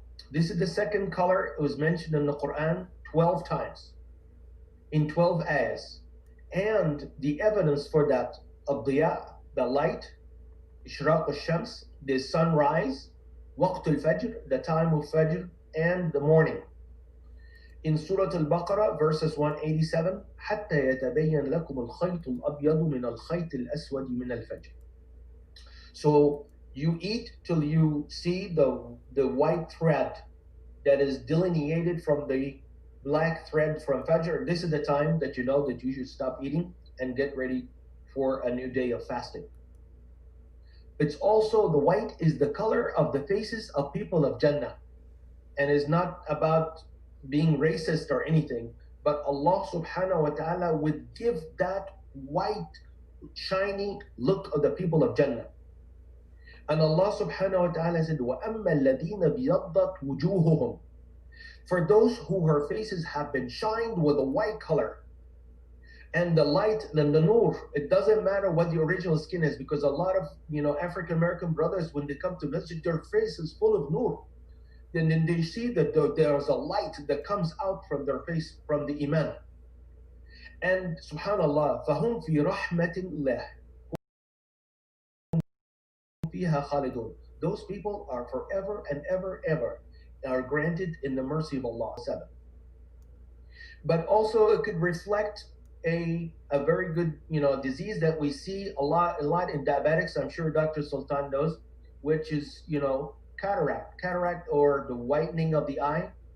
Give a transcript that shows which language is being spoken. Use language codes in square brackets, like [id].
[en] This is the second color. It was mentioned in the Quran 12 times, in 12 ayahs. And the evidence for that, [ar] الضياء, [en] the light, [ar] إشراق الشمس, [en] the sunrise, [ar] وقت الفجر, [en] the time of Fajr, and the morning. In Surah Al-Baqarah, verses 187, [ar] حتى يتبين لكم الخيط الأبيض من الخيط الأسود من الفجر. [en] So you eat till you see the white thread that is delineated from the black thread from Fajr. This is the time that you know that you should stop eating and get ready for a new day of fasting. It's also, the white is the color of the faces of people of Jannah, and is not about being racist or anything, but Allah subhanahu wa ta'ala would give that white, shiny look of the people of Jannah. And Allah subhanahu wa ta'ala said, [ar] وَأَمَّا الَّذِينَ بِيَضَّتْ وُجُوهُهُمْ. [en] For those who her faces have been shined with a white color, and the light, and the nur, it doesn't matter what the original skin is, because a lot of African American brothers, when they come to masjid, their face is full of nur. And then they see that there's a light that comes out from their face, from the iman. And subhanallah, [ar] فَهُمْ فِي رَحْمَةِ اللَّهِ فِيهَا خَالِدُونَ. [en] Those people are forever and ever are granted in the mercy of Allah. 7. But also it could reflect a very good, disease that we see a lot in diabetics. I'm sure Dr. Sultan knows, which is, cataract or the whitening of the eye.